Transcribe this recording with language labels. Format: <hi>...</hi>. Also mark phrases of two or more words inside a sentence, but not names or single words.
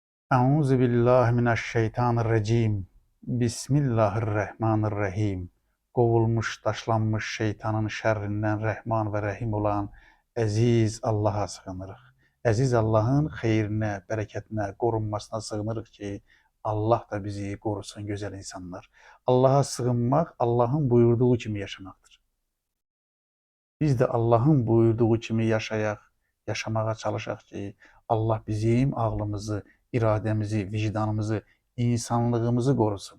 <ar>أعوذ بالله من الشيطان الرجيم. بسم الله الرحمن الرحيم.</ar> <tr>Kovulmuş, taşlanmış şeytanın şerrinden Rahman ve Rahim olan Aziz Allah'a sığınırıq.</tr> <az>Aziz Allah'ın xeyrinə, bərəkətinə, qorunmasına sığınırıq ki, Allah da bizi qorusun gözəl insanlar. Allah'a sığınmaq, Allah'ın buyurduğu kimi yaşamaqdır. Biz de Allah'ın buyurduğu kimi yaşayaq, yaşamağa çalışaq ki, Allah bizim ağlımızı, irademizi, vicdanımızı, insanlığımızı qorusun.</az>